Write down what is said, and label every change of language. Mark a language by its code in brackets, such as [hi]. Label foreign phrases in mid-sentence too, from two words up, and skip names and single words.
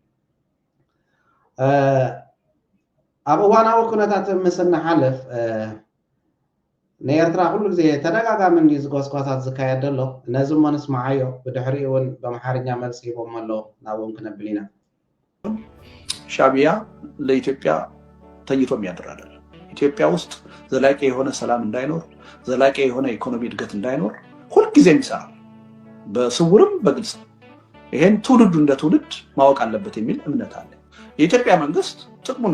[ti] ኣብ እዋናዊ ኩነታት ምስ እናሓልፍ ንኤርትራ ኩሉ ግዜ ተደጋጋሚ እንዲ ዝጎስጓሳት ዝካየድ ኣሎ ነዚ እሞ ንስማዓዮ ብድሕሪኡ እውን በኣምሓርኛ መልሲ ሂቦም ኣሎ ናብኦም ክነብል ኢና [am] ሻዕቢያ ለኢትዮጵያ ተኝቶ የሚያድር አይደለም ኢትዮጵያ ውስጥ ዘላቂ የሆነ ሰላም እንዳይኖር ዘላቂ የሆነ ኢኮኖሚ እድገት እንዳይኖር ሁልጊዜ የሚሰራ በስውርም በግልጽ ይሄን ትውልዱ እንደ ትውልድ ማወቅ አለበት የሚል እምነት አለ የኢትዮጵያ መንግስት ጥቅሙን